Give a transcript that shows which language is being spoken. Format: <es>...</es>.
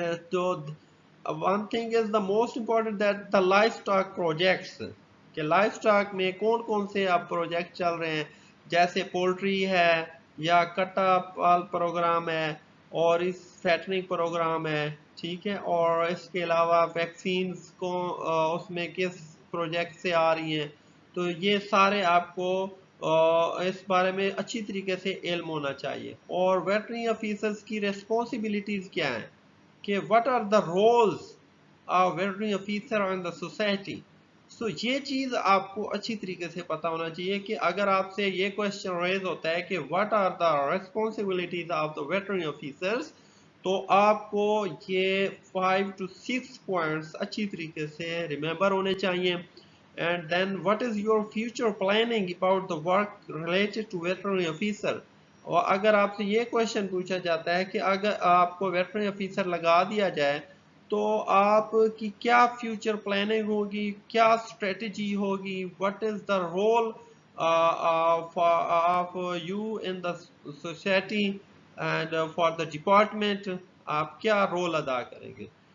<ur>تو</ur> <en>one thing is the most important that the livestock projects,</en> <ur>کہ life stock میں کون کون سے اب پروجیکٹ چل رہے ہیں، جیسے پولٹری ہے، یا کٹا پال پروگرام ہے، اور اس فیٹنگ پروگرام ہے. ٹھیک ہے. اور اس کے علاوہ ویکسینز کو اس میں کس پروجیکٹ سے آ رہی ہیں. تو یہ سارے آپ کو اس بارے میں اچھی طریقے سے علم ہونا چاہیے. اور ویٹرنری آفیسرز کی ریسپانسبلٹیز کیا ہیں، کہ</ur> <en>what are the roles of veterinary officer in the society.</en> <ur>سو یہ چیز آپ کو اچھی طریقے سے پتا ہونا چاہیے کہ اگر آپ سے یہ کوشچن ریز ہوتا ہے کہ</ur> <en>what are the responsibilities of the veterinary officers،</en> <ur>تو آپ کو یہ</ur> <en>5 to 6 points</en> <ur>اچھی طریقے سے ریممبر ہونے چاہیے.</ur> <en>And then what is your future planning about the work related to veterinary officer.</en> <ur>اور اگر آپ سے یہ کوشچن پوچھا جاتا ہے کہ اگر آپ کو ویٹرنری آفیسر لگا دیا جائے تو آپ کی کیا فیوچر پلاننگ ہوگی، کیا اسٹریٹجی ہوگی،</ur> <en>what is the role of you in the society and for the department،</en> <ur>آپ کیا رول ادا کریں گے.</ur>